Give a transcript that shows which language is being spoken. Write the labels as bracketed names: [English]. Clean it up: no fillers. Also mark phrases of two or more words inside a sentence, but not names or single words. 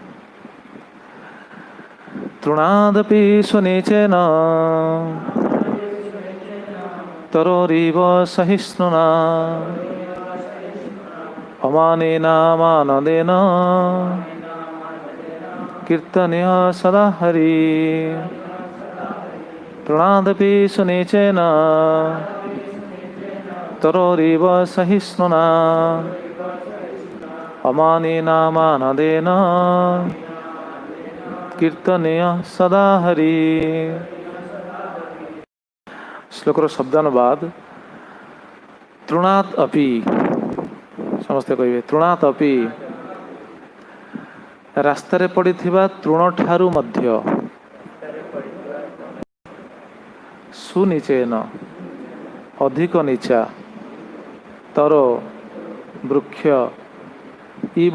[Sanskrit] ତୃଣାଦପି ସୁନିଚେନ ତରୋରିବ ସହିଷ୍ଣୁନା ଅମାନେନ ମାନଦେନ କୀର୍ତ୍ତନୀୟ ସଦା ହରି। তৃণাদপি সুনিচেন তরোরিব সহিষ্ণুনা অমানেন মানদেন কীর্তনীয় সদা হরি। [Odia] ଶ୍ଲୋକର ଶବ୍ଦାନୁବାଦ। [Sanskrit] তৃণাৎ অপি, [Odia] ସମସ୍ତେ କହିବେ [Sanskrit] ତୃଣାତ ଅପି, [Odia] ରାସ୍ତାରେ ପଡ଼ିଥିବା ତୃଣ ଠାରୁ ମଧ୍ୟ, ସୁନିଚେନ ଅଧିକ ନିଚା, ତର ବୃକ୍ଷ, ଇବ